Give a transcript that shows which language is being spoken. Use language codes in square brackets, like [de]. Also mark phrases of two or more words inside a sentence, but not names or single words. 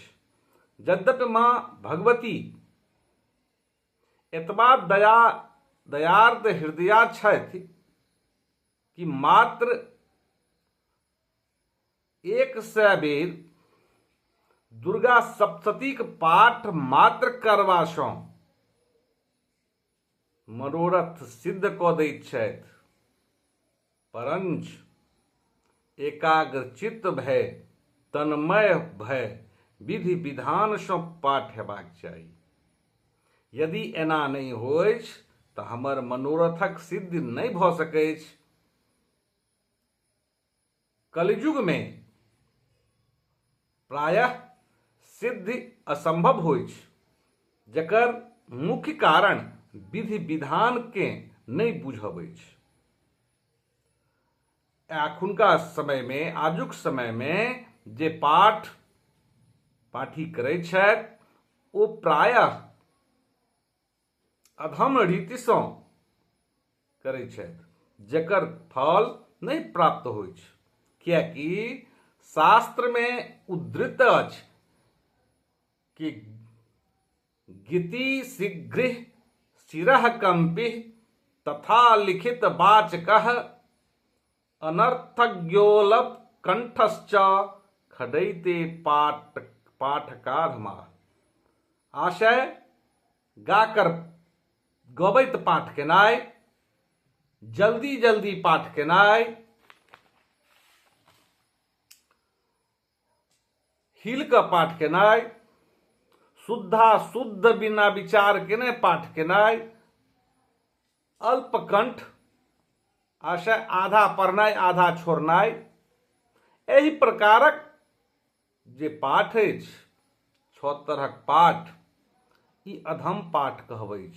[mai] यद्यपि माँ भगवती एतबा दयार्द हृदया छथि कि मात्र 100 बेर दुर्गा सप्तशतीक पाठ मात्र करबासँ मनोरथ सिद्ध कऽ दैत छथि, परंच एकाग्रचित्त भय तन्मय भय विधि विधानसँ पाठ हेबाक चाही। यदि एना नहि होइछ तऽ हमर मनोरथक सिद्धि नहि भऽ सकैछ। कलियुगमे प्रायः सिद्धि असंभव होइछ, जकर मुख्य कारण विधि विधान के नहि बुझब अछि। एखुनका समयमे, आजुक समयमे जे पाठी करैत छथि ओ प्रायः अधम रीतिसँ करैत छथि, जकर फल नहि प्राप्त होइछ। किएकि शास्त्रमे उद्धृत अछि कि [sa] गीति शीघ्र शिरः कंपि तथा लिखित वाचकः अनर्थज्ञोलप कंठश्च खडैते पाठकाधमा। [mai] आशय गाकर गबैत पाठ केनाइ, जल्दी जल्दी पाठ केनाइ, हिल कऽ पाठ केनाइ, शुद्ध बिना विचार केने पाठ केनाइ, अल्पकंठ, आशय आधा पढ़नाइ आधा छोड़नाइ, एहि प्रकारक जे पाठ अछि, 6 तरहक पाठ, ई अधम पाठ कहबै छै।